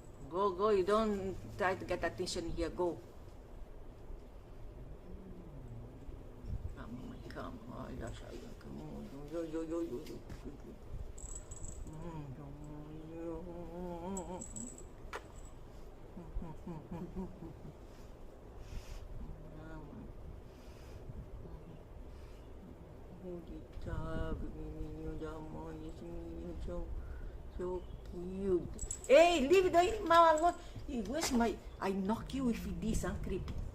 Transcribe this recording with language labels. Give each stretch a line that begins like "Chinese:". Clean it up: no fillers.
English: Go, you don't try to get attention here, go. Come,
Portuguese: olha, menino da mãe, esse menino
English: so cute. Hey, leave the animal alone. Where's my... I knock you with this, creep.